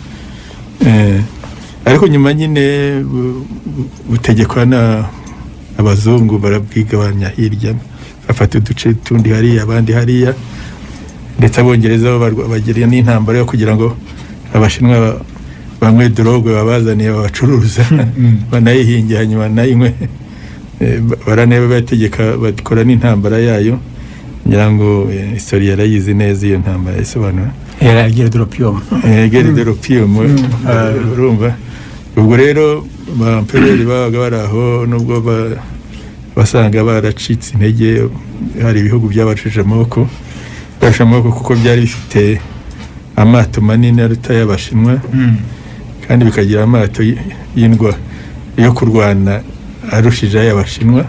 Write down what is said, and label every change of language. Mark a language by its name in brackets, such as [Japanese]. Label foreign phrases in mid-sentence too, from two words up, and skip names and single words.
[Kinyarwanda] Ariko nyuma nyine butegekwa na abazungu, barabwigabanya hirya, bafata uduce tundi hariya abandi hariya, ndetse abongereza bagira n'intambara yo kugira ngo Abashinwa banywe drogue babazaniye babacuruza banayihinge hanyuma nayinywe. Baranebe bategeka bakora n'intambara yayo. Ngira ngo historia yarayizi neza iyo ntambara isobanura. [French] Era guerre de l'opium. [Kinyarwanda] Urumva ubwo rero bampereri babaga baraho, nubwo basanga baracitse intege, hari ibihugu byabashije amaboko kuko byari bifite amato manini aruta y'Abashinwa, kandi bikagira amato y'indwa yo kurwana arushije y'Abashinwa.